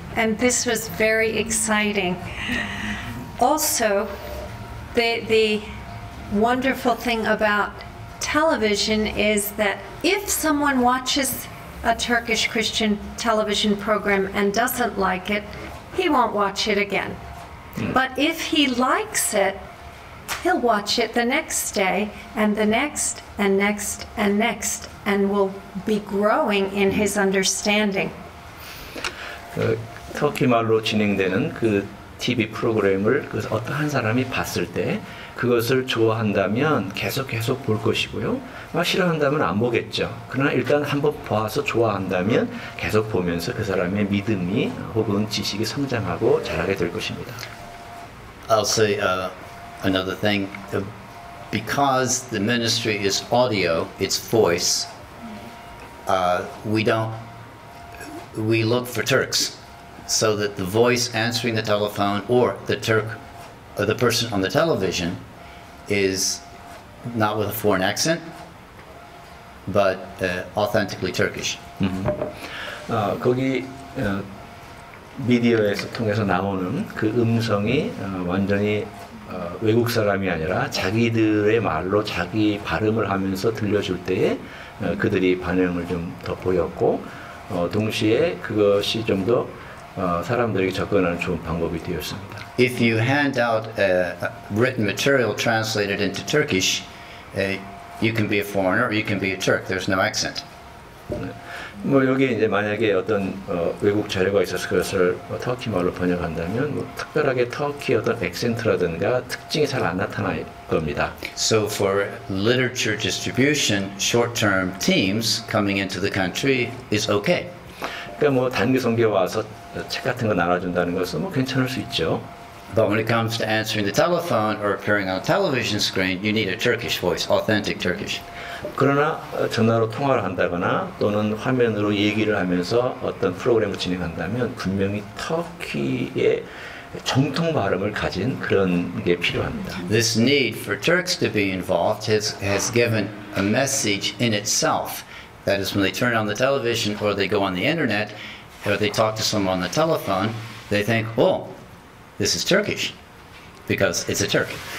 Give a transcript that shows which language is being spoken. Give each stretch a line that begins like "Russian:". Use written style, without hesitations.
English: And this was very exciting. Also, the wonderful thing about television is that if someone watches a Turkish Christian television program and doesn't like it, he won't watch it again. But if he likes it, he'll watch it the next day and the next and next and next, and will be growing in his understanding.
Korean: 터키 말로 진행되는 그 TV 프로그램을 어떤 한 사람이 봤을 때 그것을 좋아한다면 계속 볼 것이고요. 싫어한다면 안 보겠죠. 그러나 일단 한번 봐서 좋아한다면 계속 보면서 그 사람의 믿음이 혹은 지식이 성장하고 자라게 될 것입니다.
English: I'll say another thing. Because the ministry is audio, it's voice, we look for Turks, so that the voice answering the telephone or the Turk or the person on the television is not with a foreign accent, but authentically Turkish.
Korean: 거기 미디어에서 통해서 나오는 그 음성이 완전히 외국 사람이 아니라 자기들의 말로 자기 발음을 하면서 들려줄 때에 그들이 반응을 좀 더 보였고 동시에 그것이 좀 더 사람들에게 접근하는 좋은 방법이 되었습니다.
English: If you hand out written material translated into Turkish, you can be a foreigner or you can be a Turk. There's no accent.
Korean: 뭐 여기 이제 만약에 어떤 외국 자료가 있어서 그것을 터키 말로 번역한다면 뭐 특별하게 터키 어떤 액센트라든가 특징이 잘 안 나타날 겁니다.
English: So for literature distribution, short-term teams coming into the country is okay.
Korean: 그러니까 뭐 단기 선교 와서 책 같은 거 나눠준다는 것은 뭐 괜찮을 수 있죠.
English: But when it comes to answering the telephone or appearing on a television screen, you need a Turkish voice, authentic Turkish.
Korean: 그러나 전화로 통화를 한다거나 또는 화면으로 얘기를 하면서 어떤 프로그램을 진행한다면 분명히 터키의 정통 발음을 가진 그런 게 필요합니다.
English: This need for Turks to be involved has given a message in itself. That is, when they turn on the television or they go on the internet or they talk to someone on the telephone, they think, oh, this is Turkish because it's a Turk.